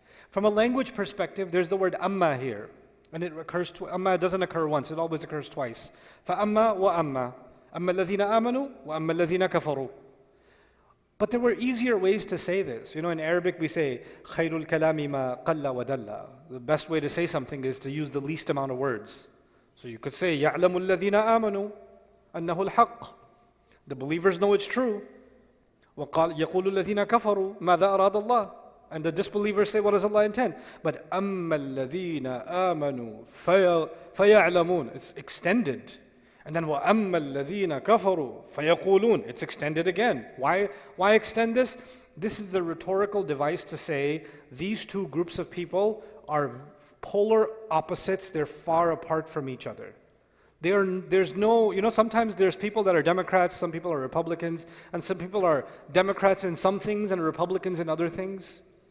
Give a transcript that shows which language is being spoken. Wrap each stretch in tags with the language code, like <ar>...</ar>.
<en>From a language perspective, there's the word amma here. And it occurs amma doesn't occur once, it always occurs twice.</en> <ar>فَأَمَّا وَأَمَّا أَمَّا الَّذِينَ آمَنُوا وَأَمَّا الَّذِينَ كَفَرُوا.</ar> <en>But there were easier ways to say this. You know, in Arabic we say</en> <ar>خَيْرُ الْكَلَامِ مَا قَلَّ وَدَلَّ.</ar> <en>The best way to say something is to use the least amount of words. So you could say</en> <ar>يَعْلَمُ الَّذِينَ آمَنُوا أَنَّهُ الْحَقُّ.</ar> <en>The believers know it's true.</en> <ar>وَقَالَ يَقُولُ الَّذِينَ كَفَرُوا مَاذَا أَرَادَ اللَّهُ.</ar> <en>And the disbelievers say, what does Allah intend? But</en> <ar>أَمَّا الَّذِينَ آمَنُوا فَيَعْلَمُونَ.</ar> <en>It's extended. And then</en> <ar>وَأَمَّا الَّذِينَ كَفَرُوا فَيَقُولُونَ.</ar> <en>It's extended again. Why extend this? This is a rhetorical device to say these two groups of people are polar opposites. They're far apart from each other. There's no, sometimes there's people that are Democrats, some people are Republicans, and some people are Democrats in some things and Republicans in other things.</en>